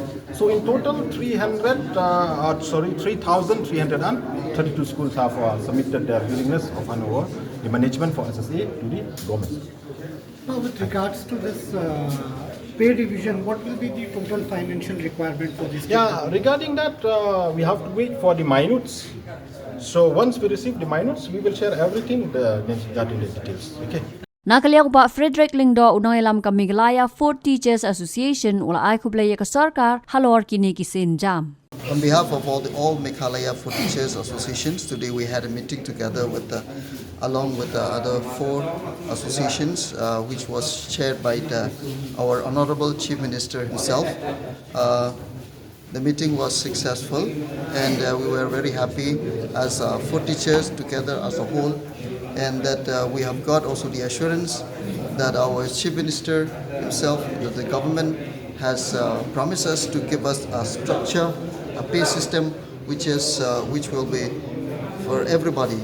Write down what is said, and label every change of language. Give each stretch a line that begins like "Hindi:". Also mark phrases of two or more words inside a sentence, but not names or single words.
English: So in total, 3,332 schools have submitted their willingness of hand over the management for SSA to the government. Now, with regards to this pay division, what will be the total financial requirement for this? Yeah, regarding that, we have to wait for the minutes. So once we receive the minutes, we will share everything that in the details. Okay.
Khasi: Nakaliang ba Frederick Lingdo unoy lam ka Meghalaya Food Teachers Association ula ay kublaya ka Sorkar halor kini kisin jam.
English: On behalf of all Meghalaya Food Teachers Associations, today we had a meeting together with the along with the other 4 associations, which was chaired by our Honorable Chief Minister himself. The meeting was successful, and we were very happy as 4 teachers together as a whole, and that we have got also the assurance that our Chief Minister himself, that the government has promised us to give us a structure, a pay system which will be for everybody.